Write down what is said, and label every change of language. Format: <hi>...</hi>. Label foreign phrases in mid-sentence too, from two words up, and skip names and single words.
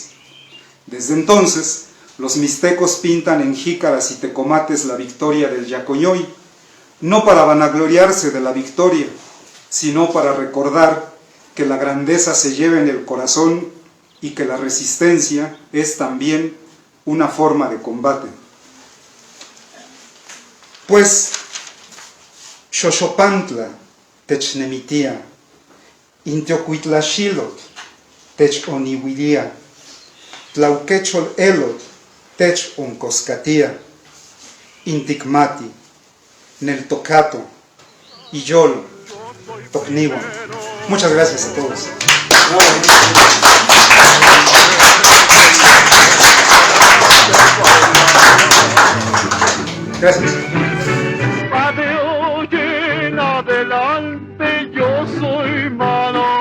<es>Desde entonces, los mixtecos pintan en jícaras y tecomates la victoria del Yacoñoy, no para vanagloriarse de la victoria, sino para recordar que la grandeza se lleve en el corazón y que la resistencia es también una forma de combate. Pues,</es> <nah>Xoxopantla technemitia, Intiocuitlaxilot tech onihuilia, Tlauquechol elot tech oncoscatia, Inticmati, Neltocato, Iyolo, Tocnivo.</nah> <es>Muchas gracias a todos. Gracias. De hoy en adelante yo soy mano.</es>